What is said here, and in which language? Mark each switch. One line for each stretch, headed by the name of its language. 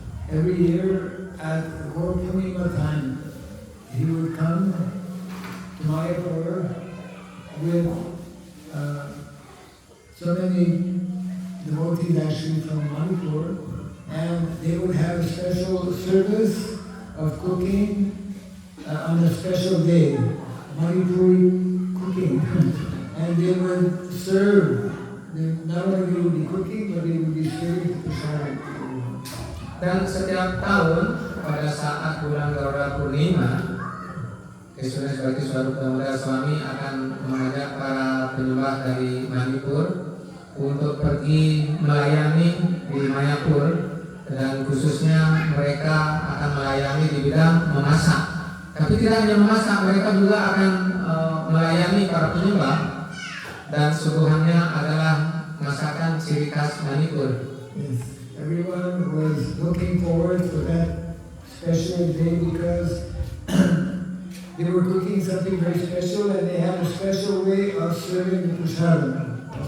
English: Every year at Gaur Purnima time, he would come to Mayapur with so many devotees actually from Manipur, and they would have a special service of cooking on a special day, Manipuri cooking, and they would serve. Not only they would be cooking, but they would be serving prasadam.
Indonesian: Dan setiap tahun pada saat bulan Garuda Purnima, His Holiness Bhakti Swarup Damodar Swami akan mengajak para penyembah dari Manipur untuk pergi melayani di Mayapur, dan khususnya mereka akan melayani di bidang memasak. Tapi tidak hanya memasak, mereka juga akan melayani para penyembah, dan suguhannya adalah masakan ciri khas Manipur.
English: Yes. Everyone was looking forward to that special day because they were cooking something very special and they had a special way of serving the prasadam.